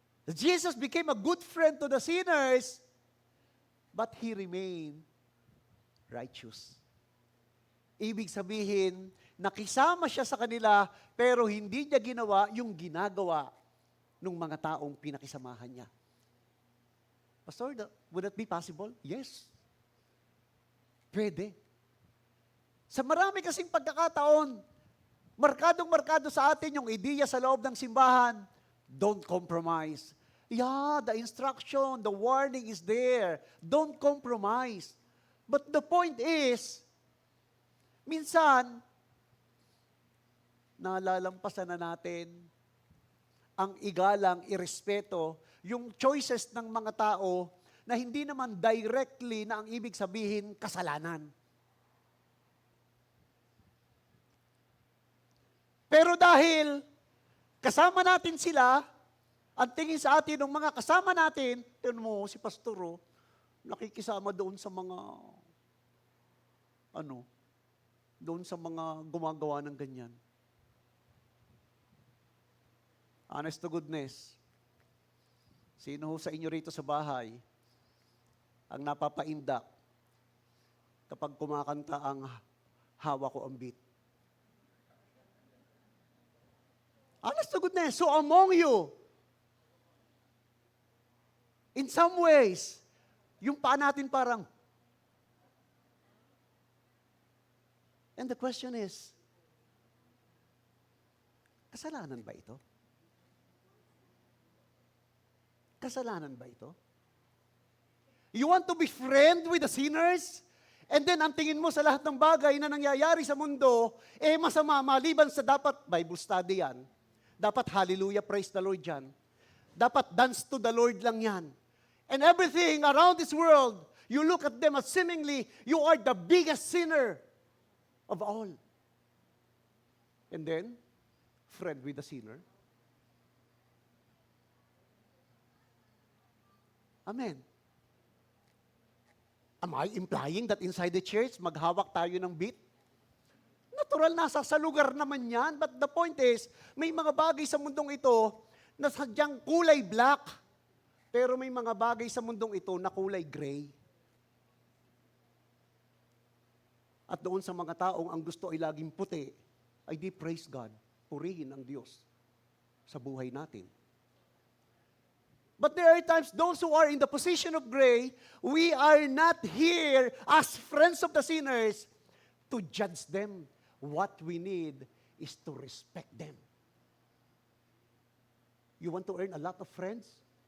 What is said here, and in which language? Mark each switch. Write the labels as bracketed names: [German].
[English] Jesus became a good friend to the sinners, but He remained righteous. [Filipino] Ibig sabihin, nakisama siya sa kanila, pero hindi niya ginawa yung ginagawa ng mga taong pinakisamahan niya. [English] Pastor, would that be possible? [Filipino] Yes. Pwede. Sa marami kasing pagkakataon, markadong-markado sa atin yung ideya sa loob ng simbahan, [English] don't compromise. Yeah, the instruction, the warning is there. Don't compromise. But the point is, [Filipino] minsan, nalalampasan na natin ang igalang, irespeto, yung choices ng mga tao na hindi naman directly na ang ibig sabihin kasalanan. Pero dahil kasama natin sila, ang tingin sa atin ng mga kasama natin, tingnan mo, si Pastoro, nakikisama doon sa mga, doon sa mga gumagawa ng ganyan. [English] Honest to goodness, [Filipino] sino ho sa inyo rito sa bahay ang napapaindak kapag kumakanta ang hawa ko ang beat? [English] Honest to goodness, so among you, in some ways, [Filipino] yung paa natin parang, [English] and the question is, [Filipino] kasalanan ba ito? Kasalanan ba ito? [English] You want to be friend with the sinners? [Filipino] And then, ang tingin mo sa lahat ng bagay na nangyayari sa mundo, masama, maliban sa dapat Bible study yan. Dapat hallelujah, [English] praise the Lord [Filipino] yan. Dapat [English] dance to the Lord [Filipino] lang yan. [English] And everything around this world, you look at them as seemingly, you are the biggest sinner of all. And then, friend with the sinner. Amen. Am I implying that inside the church, [Filipino] maghawak tayo ng [English] beat? [Filipino] Natural, nasa sa lugar naman yan. [English] But the point is, [Filipino] may mga bagay sa mundong ito na sadyang kulay black. Pero may mga bagay sa mundong ito na kulay gray. At doon sa mga taong ang gusto ay laging puti, ay di [English] praise God, [Filipino] purihin ang Diyos sa buhay natin. [English] But there are times those who are in the position of gray, we are not here as friends of the sinners to judge them. What we need is to respect them. You want to earn a lot of friends?